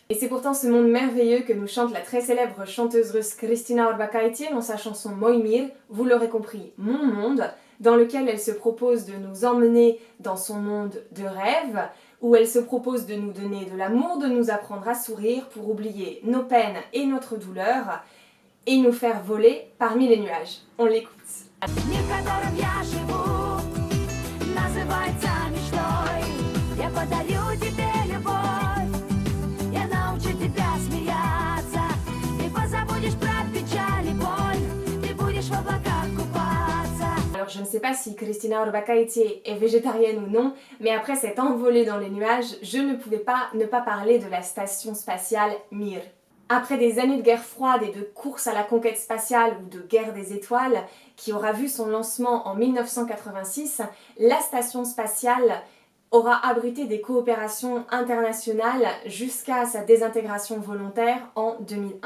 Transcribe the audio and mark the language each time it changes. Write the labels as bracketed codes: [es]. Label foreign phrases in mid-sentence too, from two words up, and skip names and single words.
[fr] Et c'est pourtant ce monde merveilleux que nous chante la très célèbre chanteuse russe Kristina Orbakhayte dans sa chanson Moy Mir, vous l'aurez compris, Mon monde, dans lequel elle se propose de nous emmener dans son monde de rêve, où elle se propose de nous donner de l'amour, de nous apprendre à sourire pour oublier nos peines et notre douleur, et nous faire voler parmi les nuages. On l'écoute. [ru] Мир, в котором я живу, называется мечтой. Я подарю тебе любовь, я научу тебя смеяться. Ты позабудешь про печаль и боль, ты будешь в облаках купаться. [fr] Alors je ne sais pas si Kristina Orbakhayte est végétarienne ou non, mais après cette envolée dans les nuages, je ne pouvais pas ne pas parler de la station spatiale Mir. Après des années de guerre froide et de course à la conquête spatiale ou de guerre des étoiles, qui aura vu son lancement en 1986, la station spatiale aura abrité des coopérations internationales jusqu'à sa désintégration volontaire en 2001.